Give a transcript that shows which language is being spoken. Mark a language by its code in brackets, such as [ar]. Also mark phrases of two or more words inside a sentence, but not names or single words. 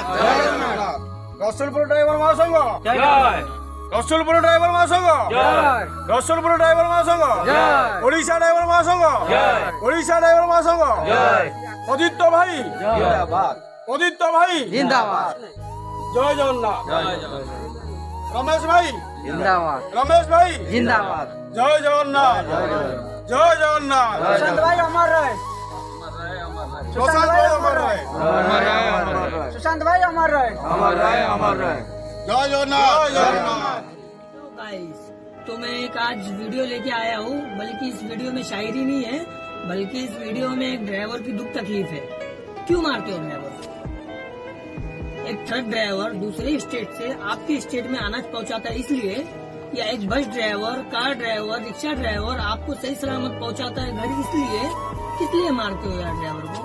[or] ରସୁଲପୁର ଡ୍ରାଇଭର ମହାସଂଘ, ରସୁଲପୁର ଡ୍ରାଇଭର ମହାସଂଘ, ରସୁଲପୁର ଡ୍ରାଇଭର ମହାସଂଘ, ଓଡ଼ିଶା ଡ୍ରାଇଭର ମହାସଂଘ, ଓଡ଼ିଶା ଡ୍ରାଇଭର ମହାସଂଘ, ଅଦିତ୍ୟ ଭାଇ ଅଦିତ୍ୟ ଭାଇ जिंदाबाद। ଜୟ ଜଗନ୍ନାଥ। ରମେଶ ଭାଇ जिंदाबाद। ରମେଶ ଭାଇ जिंदाबाद। ଜୟ ଜଗନ୍ନାଥ। ଜୟ ଜଗନ୍ନାଥ। [hi] सुशांत भाई अमर रहे। प्रशांत भाई अमर रहे। सुशांत भाई अमर रहे। [or] ଜୟ ଜଗନ୍ନାଥ। ଜୟ ଜଗନ୍ନାଥ। [hi] गाइस, तो मैं एक आज वीडियो लेके आया हूँ, बल्कि इस वीडियो में शायरी नहीं है, बल्कि इस वीडियो में एक ड्राइवर की दुख तकलीफ है। क्यों मारते हो ड्राइवर? एक ट्रक ड्राइवर दूसरे स्टेट से आपके स्टेट में अनाज पहुंचाता है इसलिए, या एक बस ड्राइवर, कार ड्राइवर, रिक्शा ड्राइवर आपको सही सलामत पहुंचाता है घर इसलिए, किस लिए मारते हो यार ड्राइवर को?